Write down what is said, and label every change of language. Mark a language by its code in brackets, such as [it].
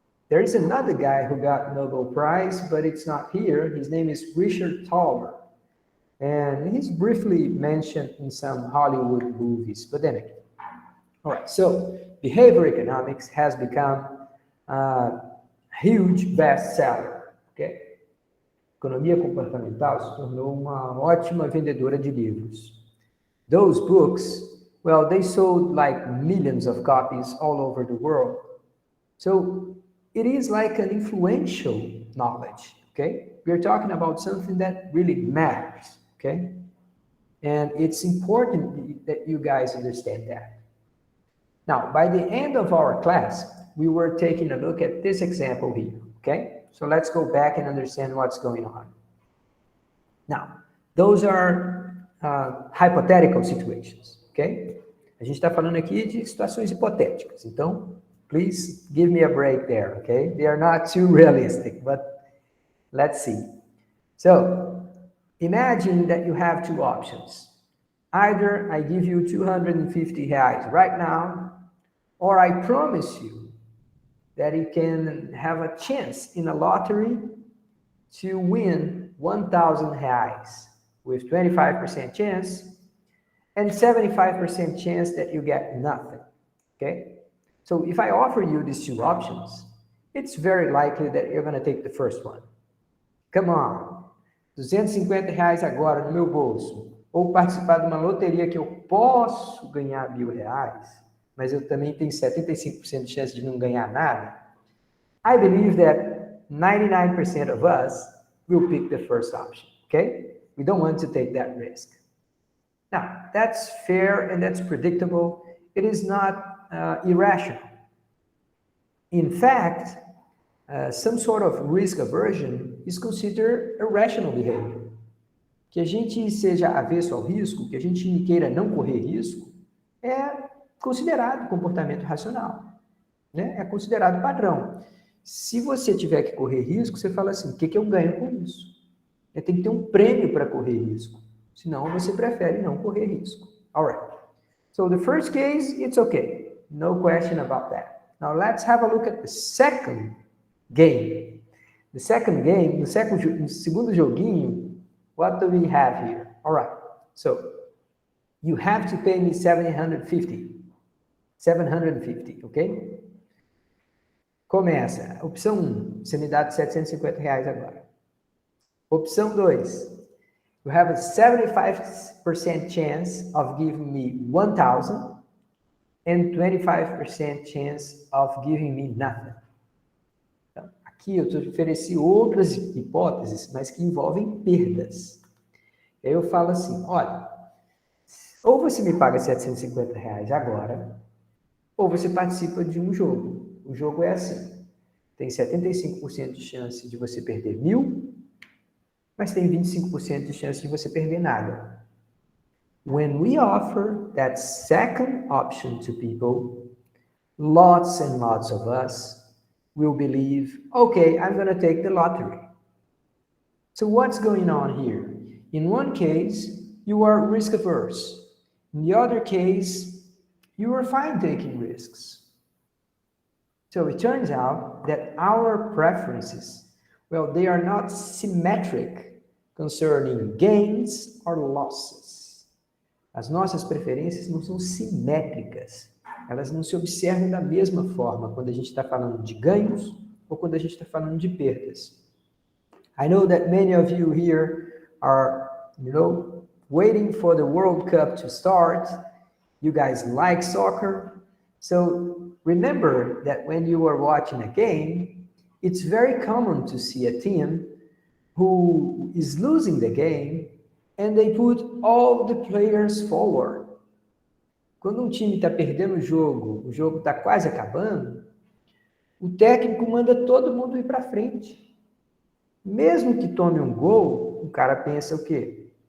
[en] There is another guy who got Nobel Prize, but it's not here. His name is Richard Thaler. And he's briefly mentioned in some Hollywood movies, but then again. All right, so behavior economics has become a huge bestseller, okay? [pt] Economia comportamental se tornou uma ótima vendedora de livros. [en] Those books, well, they sold like millions of copies all over the world. So it is like an influential knowledge, okay? We're talking about something that really matters, okay? And it's important that you guys understand that. Now, by the end of our class, we were taking a look at this example here, okay? So let's go back and understand what's going on. Now, those are hypothetical situations, okay? [pt] A gente está falando aqui de situações hipotéticas, então, [en] please give me a break there, okay? They are not too realistic, but let's see. So, imagine that you have two options. Either I give you 250 reais right now, or I promise you that you can have a chance in a lottery to win 1,000 reais with 25% chance and 75% chance that you get nothing, okay? So if I offer you these two options, it's very likely that you're going to take the first one. Come on, [pt] 250 reais agora no meu bolso, ou participar de uma loteria que eu posso ganhar 1.000 reais, mas eu também tenho 75% de chance de não ganhar nada. [en] I believe that 99% of us will pick the first option, okay? We don't want to take that risk. Now, that's fair and that's predictable. It is not irrational. In fact, some sort of risk aversion is considered a rational behavior. [pt] Que a gente seja avesso ao risco, que a gente queira não correr risco, é considerado comportamento racional, né? É considerado padrão. Se você tiver que correr risco, você fala assim, o que eu ganho com isso? Tem que ter um prêmio para correr risco. Senão, você prefere não correr risco. [en] All right. So, the first case, it's okay. No question about that. Now, let's have a look at the second game. The second game, [pt] no segundo joguinho, [en] what do we have here? All right. So, You have to pay me 750. 750, ok? [pt] Começa. Opção 1, você me dá R$750 agora. Opção 2, [en] you have a 75% chance of giving me 1,000 and 25% chance of giving me nothing. [pt] Então, aqui eu te ofereci outras hipóteses, mas que envolvem perdas. Aí eu falo assim, olha, ou você me paga R$750 agora, ou você participa de um jogo. O jogo é assim, tem 75% de chance de você perder 1.000, mas tem 25% de chance de você perder nada. [en] When we offer that second option to people, lots and lots of us will believe, okay, I'm going to take the lottery. So what's going on here? In one case, you are risk averse. In the other case, you are fine taking risks. So it turns out that our preferences, well, they are not symmetric concerning gains or losses. [pt] As nossas preferências não são simétricas. Elas não se observam da mesma forma quando a gente está falando de ganhos ou quando a gente está falando de perdas. [en] I know that many of you here are, waiting for the World Cup to start. You guys like soccer. So remember that when you are watching a game, it's very common to see a team who is losing the game and they put all the players forward. [pt] Quando um time está perdendo o jogo está quase acabando, o técnico manda todo mundo ir para frente. Mesmo que tome um gol, o cara pensa o quê?